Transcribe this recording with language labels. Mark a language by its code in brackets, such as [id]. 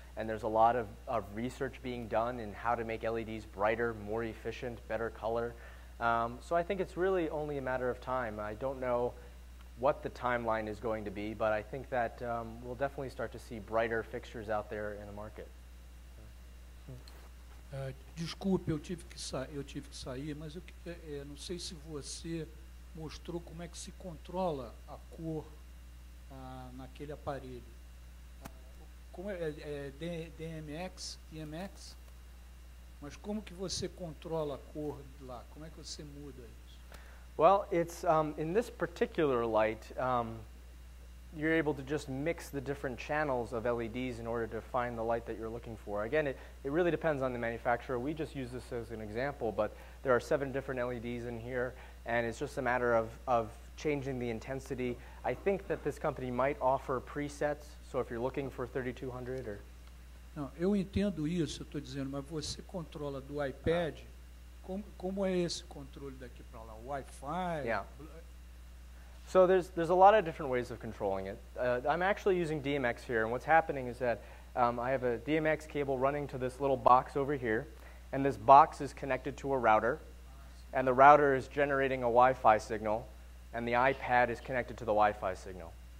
[en] And there's a lot of research being done in how to make LEDs brighter, more efficient, better color. So I think it's really only a matter of time. I don't know what the timeline is going to be, but I think that we'll definitely start to see brighter fixtures out there in the market. [pt] Desculpe, eu tive que sair, mas eu não sei se você mostrou como é que se controla a cor naquele aparelho. Como é DMX, IMX? Mas como que você controla a cor lá? Como é que você muda isso? [en] Well, it's in this particular light, you're able to just mix the different channels of LEDs in order to find the light that you're looking for. Again, it really depends on the manufacturer. We just use this as an example, but there are 7 different LEDs in here, and it's just a matter of changing the intensity. I think that this company might offer presets, so if you're looking for 3200 or... [pt] Não, eu entendo isso, eu estou dizendo, mas você controla do iPad, como é esse controle daqui para lá? Wi-Fi? [en] Yeah. So there's a lot of different ways of controlling it. I'm actually using DMX here, and what's happening is that I have a DMX cable running to this little box over here, and this box is connected to a router, and the router is generating a Wi-Fi signal, and the iPad is connected to the Wi-Fi signal.